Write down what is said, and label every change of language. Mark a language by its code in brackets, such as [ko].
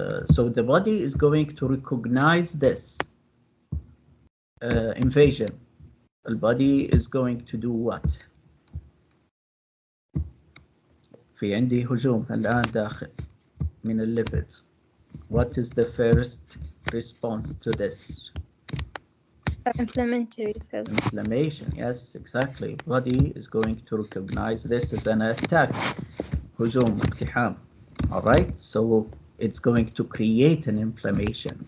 [en] So the body is going to recognize this invasion. The body is going to do what? [ar] في عندي هجوم الآن داخل من الليبيدز. [en] What is the first response to this? Inflammatory cells. Inflammation, yes, exactly. Body is going to recognize this as an attack. [ar] هجوم اقتحام. [en] All right, so it's going to create an inflammation.